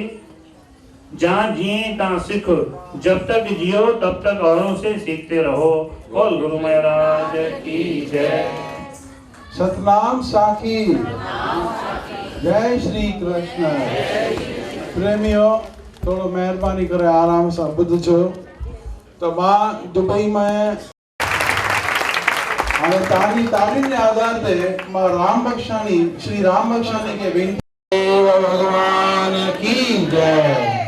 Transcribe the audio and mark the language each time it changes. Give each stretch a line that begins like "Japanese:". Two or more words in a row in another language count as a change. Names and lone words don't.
Hindi: जहाँ जिए तहाँ सीखो, जब तक जियो तब तक औरों से सीखते रहो। बोल गुरु महाराज की जय। सतनाम साखी, जय श्री कृष्ण। प्रेमियों,
Sindhi: थोड़ो मेहरबानी करे आराम सां ॿुधिजो। तो मां दुबई में हाणे तालीम जे आधार ते मां श्री राम बख्शानी खे वेनती
Hindi: भगवान की जय।